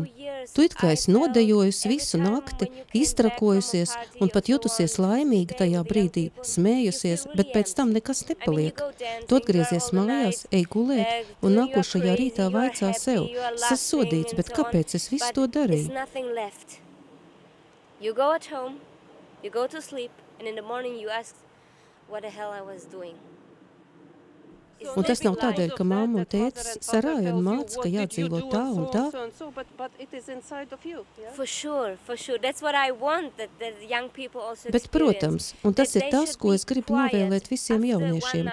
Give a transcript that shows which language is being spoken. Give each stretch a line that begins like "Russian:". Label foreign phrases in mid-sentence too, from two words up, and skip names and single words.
Latvian: Tu it kā esi nodejojusi visu nakti, iztrakojusies un pat jutusies laimīgi tajā brīdī, smējusies, bet pēc tam nekas nepaliek. Tu atgriezies mājās, ej gulēt un nākošajā rītā vaicā sev, sasodīts, bet kāpēc es visu to darīju?
English: You go at home, you go to sleep, and in the morning you ask, what the hell I was doing?
Latvian: Un tas nav tādēļ, ka mamma un tētis sarāja un māca, ka jādzīvo tā un tā. Bet, protams, un tas ir tas, ko es gribu novēlēt visiem jauniešiem.